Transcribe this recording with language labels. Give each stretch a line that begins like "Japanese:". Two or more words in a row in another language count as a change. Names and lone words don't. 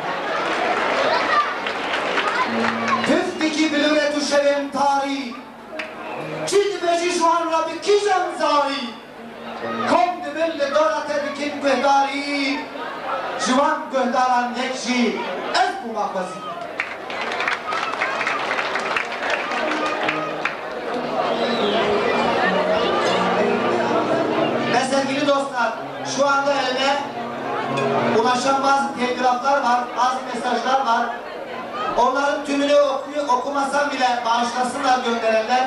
Kurdish: Tüftiki bilûre tu şevên tarî, çi dibêjî ji wan re bi kîjan zarî. Kom dibin li dora te dikin guhdarî, ji wan guhdaran yek jî ev bûma xwezî.
Turkish: Ve sevgili dostlar, şu anda elime ulaşan bazı telgraflar var, bazı mesajlar var. Onların tümünü okumasam bile bağışlasınlar gönderenler.